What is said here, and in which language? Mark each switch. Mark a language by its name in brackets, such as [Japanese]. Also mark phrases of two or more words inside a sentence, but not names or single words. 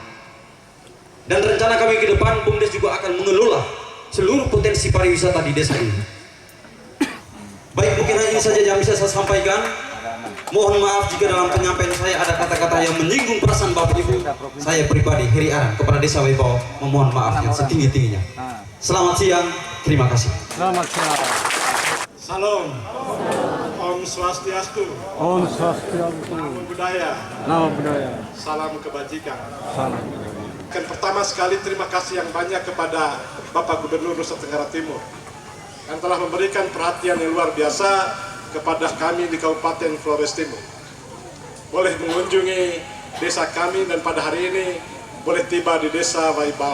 [Indonesian] Dan rencana kami ke depan, BUMDes juga akan mengelola seluruh potensi pariwisata di desa ini. Baik, mungkin hanya ini saja yang bisa saya sampaikan. Mohon maaf jika dalam penyampaian saya ada kata-kata yang menyinggung perasaan Bapak Ibu. Saya pribadi, Heri Aran, kepada Desa Wibau memohon maaf yang setinggi-tingginya. Selamat siang, terima kasih. Selamat siang. Salam. Om Swastiastu. Om Swastiastu. [Pali] Namo Buddhaya. Nama budaya. [Indonesian] Salam kebajikan. Salam. Yang pertama sekali terima kasih yang banyak kepada Bapak Gubernur Nusa Tenggara Timur yang telah memberikan perhatian yang luar biasa kepada kami di Kabupaten Flores Timur. Boleh mengunjungi desa kami dan pada hari ini boleh tiba di Desa Waibau.